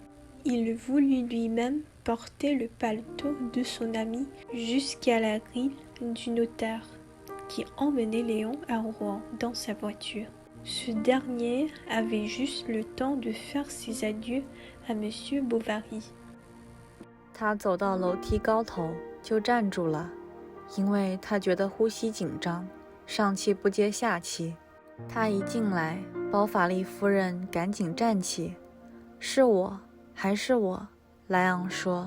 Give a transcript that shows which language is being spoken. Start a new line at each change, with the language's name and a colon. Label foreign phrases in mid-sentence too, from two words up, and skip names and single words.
French: Il voulut lui-même porter le paletot de son ami jusqu'à la grille du notaire, qui emmenait Léon à Rouen dans sa voiture. Ce dernier avait juste le temps de faire ses adieux à Monsieur Bovary。
Chinese: 他走到楼梯高头就站住了，因为他觉得呼吸紧张，上气不接下气。他一进来，包法利夫人赶紧站起。是我，还是我？莱昂说。